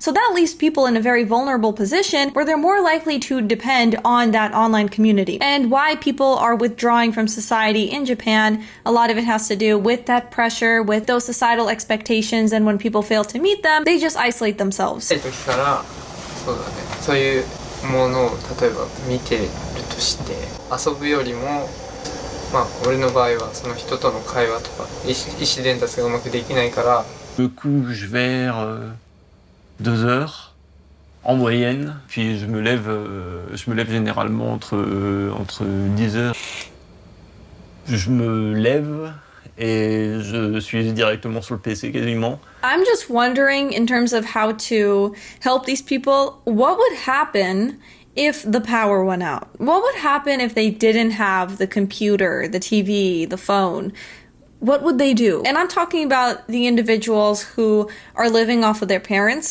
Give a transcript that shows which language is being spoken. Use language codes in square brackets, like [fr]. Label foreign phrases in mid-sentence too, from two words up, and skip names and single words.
[en] So that leaves people in a very vulnerable position where they're more likely to depend on that online community. And why people are withdrawing from society in Japan, a lot of it has to do with that pressure, with those societal expectations, and when people fail to meet them, they just isolate themselves. [ja] そういうものを例えば見ているとして遊ぶよりも俺の場合はその人との会話とか意思伝達がうまくできないから [fr] Je me couche vers 2 heures en moyenne, puis je me lève généralement entre 10 heures. Je me lève et je suis directement sur le PC quasiment. [en] I'm just wondering, in terms of how to help these people, what would happen if the power went out? What would happen if they didn't have the computer, the TV, the phone? What would they do? And I'm talking about the individuals who are living off of their parents.